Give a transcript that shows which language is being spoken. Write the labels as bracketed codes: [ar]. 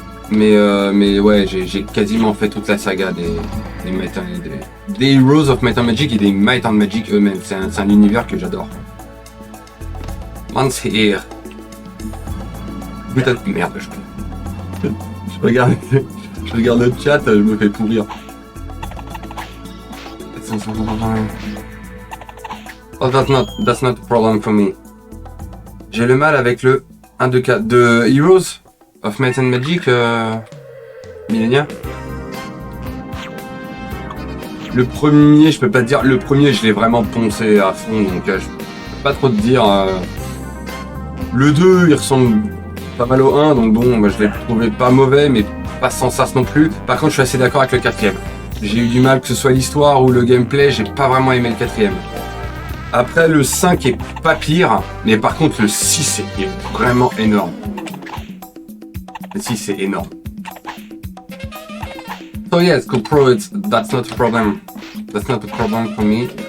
[fr] Mais ouais, j'ai quasiment fait toute la saga des Heroes of Might and Magic et des Might and Magic eux-mêmes. C'est un univers que j'adore. [en] Once here. [fr] Putain de merde, je regarde le chat, je me fais pourrir. [en] Oh, that's not a problem for me. [fr] J'ai le mal avec le 1, 2, 4 de Heroes of Might and Magic, Millenia. Le premier, je peux pas te dire, le premier je l'ai vraiment poncé à fond, donc je peux pas trop te dire. Le 2 il ressemble pas mal au 1, donc bon, je l'ai trouvé pas mauvais, mais pas sans sas non plus. Par contre, je suis assez d'accord avec le 4ème. J'ai eu du mal, que ce soit l'histoire ou le gameplay, j'ai pas vraiment aimé le 4ème. Après, le 5 est pas pire, mais par contre, le 6 est vraiment énorme. Le 6 c'est énorme. [en] So yes, GoPro, that's not a problem. That's not a problem for me.